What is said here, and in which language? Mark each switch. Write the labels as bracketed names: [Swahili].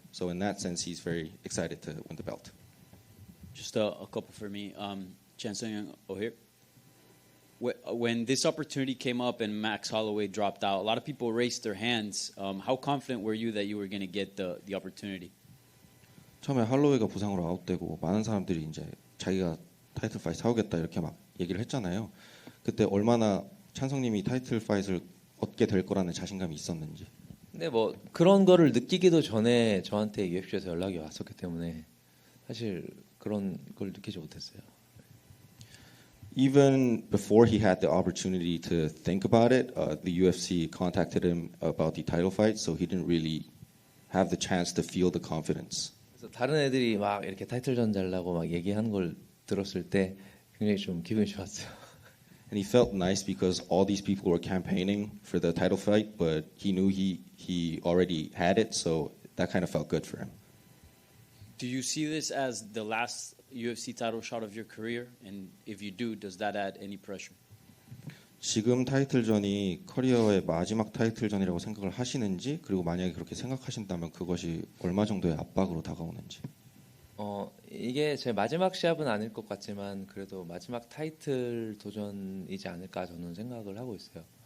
[English] So in that sense, he's very excited to win the belt. Just a couple for me. Sung Jung here. When this opportunity came up and Max Holloway dropped out, a lot of people raised their hands. How confident were you that you were going to get the opportunity? [Korean] 처음에 할로웨이가 부상으로 아웃되고 많은 사람들이 이제 자기가 타이틀 파이트 하겠다 이렇게 막 얘기를 했잖아요. 그때 얼마나 찬성님이 타이틀 파이트를 얻게 될 거라는 자신감이 있었는지. 근데 뭐 그런 거를 느끼기도 전에 저한테 UFC에서 연락이 왔었기 때문에 사실 그런 걸 느끼지 못했어요. [English] Even before he had the opportunity to think about it, the UFC contacted him about the title fight, so he didn't really have the chance to feel the confidence. [Korean] 그래서 다른 애들이 막 이렇게 타이틀전 잘라고 막 얘기하는 걸 들었을 때 굉장히 좀 기분이 좋았어요. [English] And he felt nice because all these people were campaigning for the title fight, but he knew he already had it, so that kind of felt good for him. Do you see this as the last UFC title shot of your career? And if you do, does that add any pressure? [Korean] 지금 타이틀전이 커리어의 마지막 타이틀전이라고 생각을 하시는지, 그리고 만약에 그렇게 생각하신다면 그것이 얼마 정도의 압박으로 다가오는지. 이게 제 마지막 시합은 아닐 것 같지만 그래도 마지막 타이틀 도전이지 않을까 저는 생각을 하고 있어요.